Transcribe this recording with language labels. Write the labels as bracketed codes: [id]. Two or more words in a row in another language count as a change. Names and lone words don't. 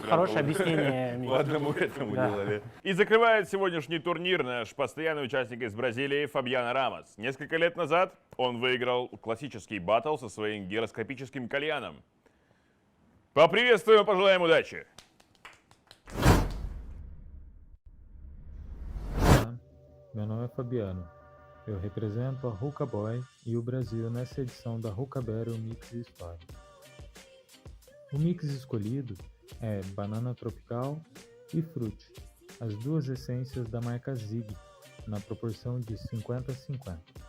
[ru] прям хорошее по- объяснение. По одному этому Да. делали. И закрывает сегодняшний турнир наш постоянный участник из Бразилии Фабьяно Рамос. Несколько лет назад он выиграл классический баттл со своим гироскопическим кальяном. Поприветствуем и пожелаем удачи! [pt] Meu nome é Fabiano. Eu represento a Hookah Boy e o Brasil nessa edição da Hookah Battle Mix História. O mix escolhido é banana tropical e frutti, as duas essências da marca Zig, na proporção de 50-50.